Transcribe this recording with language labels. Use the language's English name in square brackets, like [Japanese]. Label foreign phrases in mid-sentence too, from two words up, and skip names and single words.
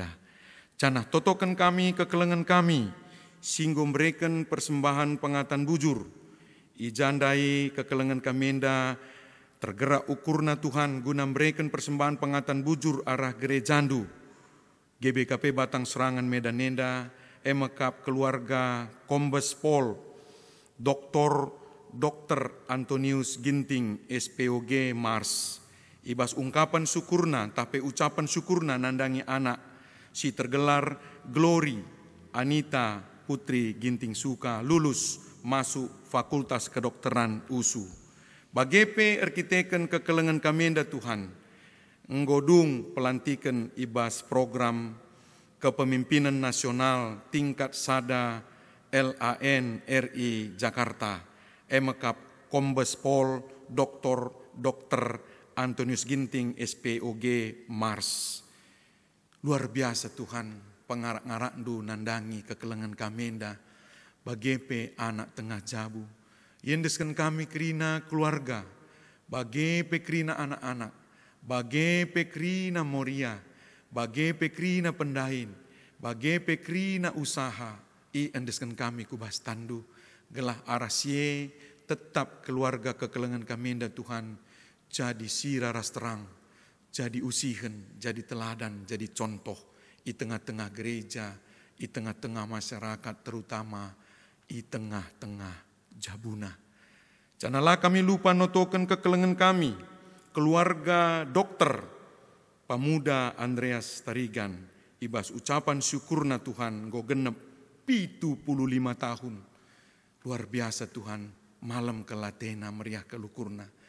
[Batak Karo] Canah totokan kami kekelengan kami, singgo mereken persembahan pengatan bujur. Ijandai kekelengan kamenda tergerak ukurna Tuhan guna mereken persembahan pengatan bujur arah gerejandu. GBKP Batang Serangan Medan Nenda, emakap keluarga Kombes Pol Dr. Antonius Ginting SPOG Mars, ibas ungkapan syukurna tapi ucapan syukurna nandangi anak si tergelar Glory Anita Putri Ginting Suka [Indonesian] lulus masuk [Batak Karo] Fakultas Kedokteran USU. Bagepe arkiteken kekelengan kamenda Tuhan, nggodung pelantikan ibas program Kepemimpinan Nasional tingkat sada LAN RI Jakarta, emakap Kombes Pol Dr. Antonius Ginting SPOG Mars. [Indonesian] Luar biasa [Batak Karo] Tuhan, pengarak-ngarakdu nandangi kekelengan kamenda, bagepe anak tengah jabu, yendeskan kami kerina keluarga, bagepe kerina anak-anak, bagepe kerina moria, bagepe kerina pendahin, bagepe kerina usaha, endeskan kami kubas tandu, gelah arasie tetap keluarga kekelengan kamenda Tuhan, jadi sira ras terang, jadi usihen, [Indonesian] jadi teladan, jadi contoh, di tengah-tengah gereja, di tengah-tengah masyarakat, terutama di tengah-tengah jabuna. [Batak Karo] Janalah kami lupa notokan kekelengan kami, keluarga dokter Pemuda Andreas Tarigan, ibas ucapan syukurna Tuhan, go genep 75 tahun. [Indonesian] Luar biasa [Batak Karo] Tuhan, malam kelatena meriah kelukurna.